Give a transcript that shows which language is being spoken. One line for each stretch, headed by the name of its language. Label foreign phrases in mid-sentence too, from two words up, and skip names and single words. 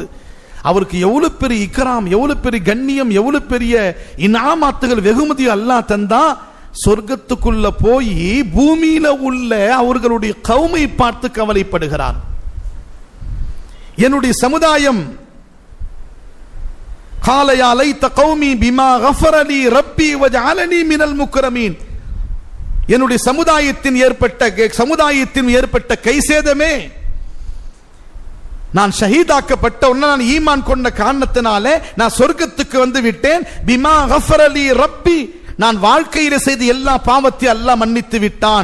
Tamil: அவருக்கு எவ்வளவு பெரிய இக்ராம், எவ்வளவு பெரிய கண்ணியம், எவ்வளவு பெரிய இனாமாத்துகள், வெகுமதி அல்லாஹ் தந்தா. சொர்க்கத்துக்குள்ள போய் பூமியில உள்ள அவர்களுடைய கௌமை பார்த்து கவலைப்படுகிறார். என்னுடைய சமுதாயம்
Arabic: قال يا ليت قومي بما غفر لي ربي وجعلني من المكرمين.
Tamil: என்னுடைய சமுதாயத்தின் ஏற்பட்ட கைசேதமே, நான் ஷஹீதாக்கப்பட்ட உடனே நான் ஈமான் கொண்ட காரணத்தினாலே நான் சொர்க்கத்துக்கு வந்து விட்டேன்.
Arabic: بما غفر لي ربي,
Tamil: நான் வாழ்க்கையில செய்த எல்லா பாவத்தையும் அல்லாஹ் மன்னித்து விட்டான்.